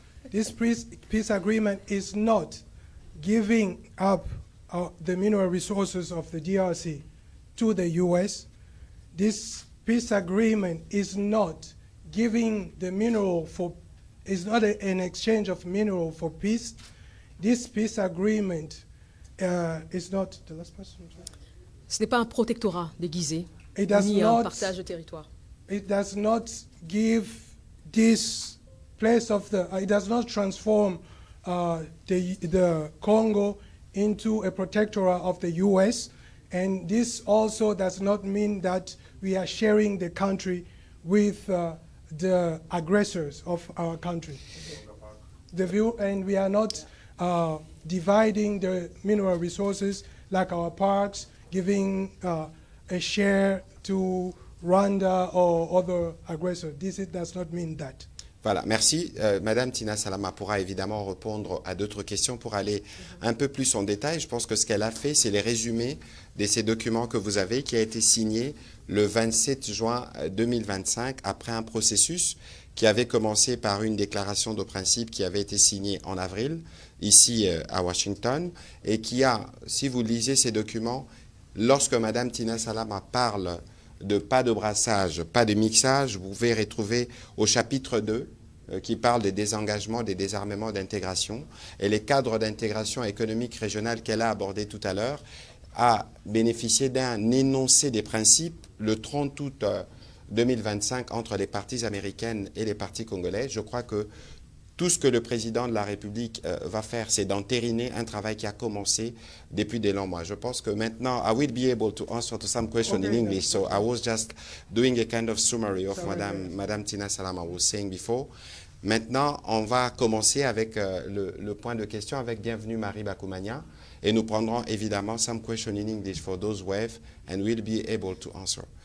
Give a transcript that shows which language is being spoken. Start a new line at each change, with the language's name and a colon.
English: This peace agreement is not giving up the mineral resources of the DRC to the U.S. This peace agreement is not giving the mineral for, is not an exchange of mineral for peace. This peace agreement is not, the last person.
French: Ce n'est pas un protectorat déguisé, ni un partage de territoire.
English: It does not give this place of the, it does not transform the Congo into a protectorate of the U.S., and this also does not mean that we are sharing the country with the aggressors of our country. And we are not dividing the mineral resources like our parks, giving a share to Rwanda or other aggressors. This does not mean that.
French: Voilà, merci. Madame Tina Salama pourra évidemment répondre à d'autres questions pour aller un peu plus en détail. Je pense que ce qu'elle a fait, c'est les résumés de ces documents que vous avez, qui a été signé le 27 juin 2025, après un processus qui avait commencé par une déclaration de principe qui avait été signée en avril, ici à Washington, et qui a, si vous lisez ces documents, lorsque Madame Tina Salama parle de pas de brassage, pas de mixage, vous pouvez retrouver au chapitre 2, qui parle des désengagements, des désarmements d'intégration, et les cadres d'intégration économique régionale qu'elle a abordé tout à l'heure, a bénéficié d'un énoncé des principes le 30 août 2025 entre les parties américaines et les parties congolaises. Je crois que tout ce que le président de la République va faire, c'est d'entériner un travail qui a commencé depuis de longs mois. Je pense que maintenant,
English: I will be able to answer to some question in English. So I was just doing a kind of summary of Madame Tina Salama was saying before.
French: Maintenant, on va commencer avec le point de question avec Bienvenue Marie Bakoumania. Et nous prendrons évidemment
English: some question in English for those who have, and we'll be able to answer.